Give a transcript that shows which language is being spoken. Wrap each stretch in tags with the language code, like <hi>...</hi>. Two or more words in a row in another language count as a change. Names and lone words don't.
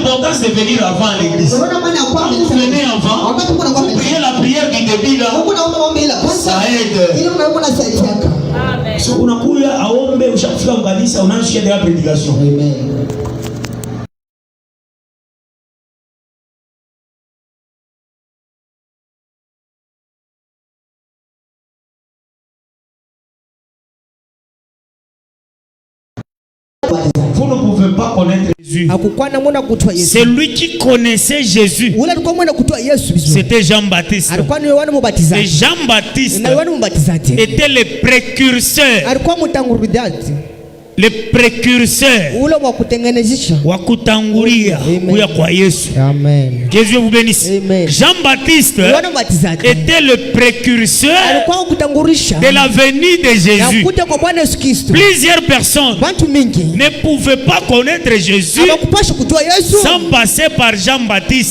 <fr>l'importance de venir avant l'église. Quand vous venez avant, vous priez la prière du début là, ça aide.</fr> <sw>So unakuya aombe ushafika mkanisa unaanza</sw> <fr>la prédication.</fr> <sw>Amen.</sw> <fr>Vous ne pouvez pas connaître Jésus. C'est lui qui connaissait Jésus. C'était Jean-Baptiste. Et Jean-Baptiste était le précurseur. Le précurseur</fr> <sw>wa kutangulia kuya kwa Yesu.</sw> <fr>Amen. Que Dieu vous bénisse. Jean-Baptiste était le précurseur de la venue de Jésus. Plusieurs personnes ne pouvaient pas connaître Jésus sans passer par Jean-Baptiste.</fr>